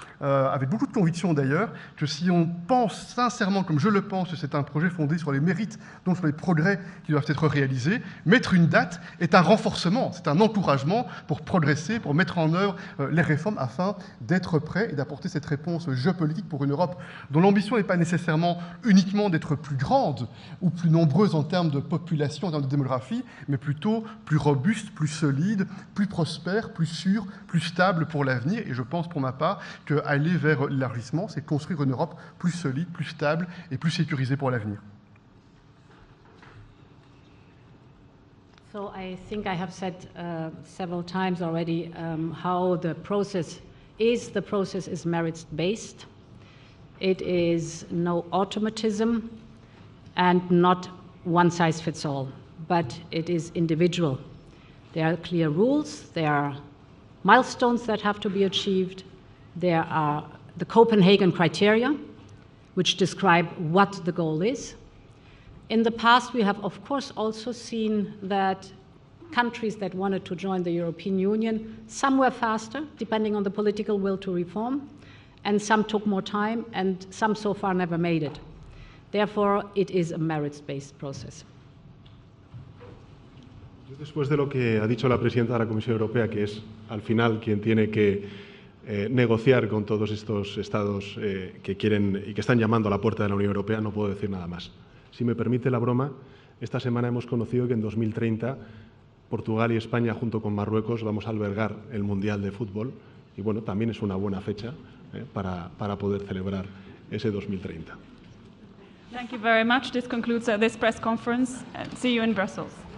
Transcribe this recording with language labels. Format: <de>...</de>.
<fr>avec beaucoup de conviction d'ailleurs, que si on pense sincèrement, comme je le pense, que c'est un projet fondé sur les mérites, donc sur les progrès qui doivent être réalisés, mettre une date est un renforcement, c'est un encouragement pour progresser, pour mettre en œuvre les réformes afin d'être prêt et d'apporter cette réponse géopolitique pour une Europe dont l'ambition n'est pas nécessairement uniquement d'être plus grande ou plus nombreuse en termes de population, en termes de démographie, mais plutôt plus robuste, plus solide, plus prospère, plus sûre, plus stable pour l'avenir. Et je pense pour ma part que aller vers l'élargissement, c'est construire une Europe plus solide, plus stable et plus sécurisée pour l'avenir.</fr> <en>So I think I have said several times already how the process is. The process is merits-based. It is no automatism and not one-size-fits-all, but it is individual. There are clear rules, there are milestones that have to be achieved. There are the Copenhagen criteria, which describe what the goal is. In the past, we have, of course, also seen that countries that wanted to join the European Union, some were faster, depending on the political will to reform, and some took more time, and some so far never made it. Therefore, it is a merits-based process.</en> <es>Después de lo que ha dicho la presidenta de la Comisión Europea, que es al final quien tiene que negociar con todos estos estados que quieren y que están llamando a la puerta de la Unión Europea, no puedo decir nada más. Si me permite la broma, esta semana hemos conocido que en 2030 Portugal y España, junto con Marruecos, vamos a albergar el Mundial de Fútbol, y bueno, también es una buena fecha para poder celebrar ese 2030.</es> <en>Thank you very much. This concludes this press conference. See you in Brussels.</en>